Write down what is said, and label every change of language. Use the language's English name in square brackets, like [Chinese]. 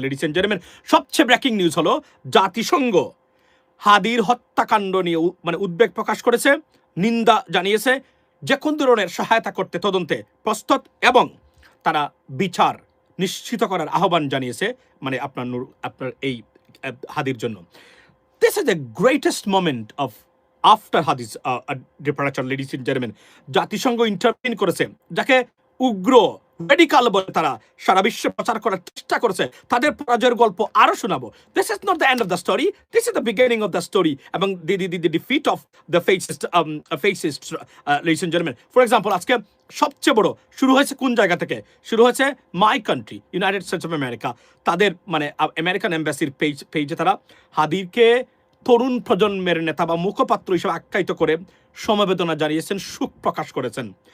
[Bangla] Ladies and gentleman, সবচেয়ে breaking news হলো জাতিসংঘ হাদির হত্যাকাণ্ড নিয়ে উদ্বেগ প্রকাশ করেছে, নিন্দা জানিয়েছে, যে কোন ধরনের সহায়তা করতে তদন্তে প্রস্তুত, এবং তারা বিচার নিশ্চিত করার আহ্বান জানিয়েছে আপনার এই হাদির জন্য। [English] This is the greatest moment of after Hadi's departure, ladies and gentlemen. [Bangla] জাতিসংঘ ইন্টারভিন করেছে, যাকে উগ্র রেডিকাল বলে তারা সারা বিশ্বে প্রচার করার চেষ্টা করেছে। তাদের পরাজয়ের গল্প আরো শোনাবো। [English] This is not the end of the story. This is the beginning of the story. এবং the defeat of the fascists, ladies and gentlemen. For example, [Bangla] আজকে সবচেয়ে বড় শুরু হয়েছে কোন জায়গা থেকে? শুরু হয়েছে my country, United states of America. তাদের আমেরিকান এম্বাসির পেজে তারা হাদিরকে তরুণ প্রজন্মের নেতা বা মুখপাত্র হিসেবে আখ্যায়িত করে সমবেদনা জানিয়েছেন, শোক প্রকাশ করেছেন।